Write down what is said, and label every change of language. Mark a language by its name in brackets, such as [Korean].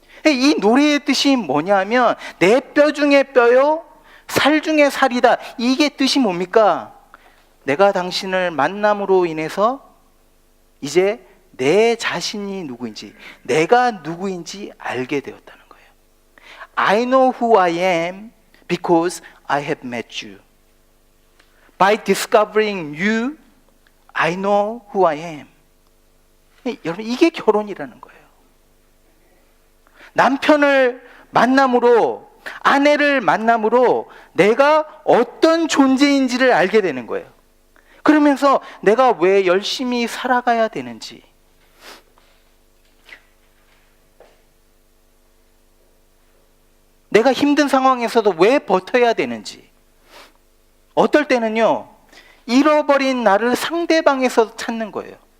[Korean] 이 노래의 뜻이 뭐냐면 내 뼈 중에 뼈요, 살 중에 살이다. 이게 뜻이 뭡니까? 내가 당신을 만남으로 인해서 이제 내 자신이 누구인지, 내가 누구인지 알게 되었다는 거예요. [English] I know who I am because I have met you. By discovering you, I know who I am. [Korean] 여러분, 이게 결혼이라는 거예요. 남편을 만남으로, 아내를 만남으로 내가 어떤 존재인지를 알게 되는 거예요. 그러면서 내가 왜 열심히 살아가야 되는지, 내가 힘든 상황에서도 왜 버텨야 되는지, 어떨 때는요, 잃어버린 나를 상대방에서 찾는 거예요.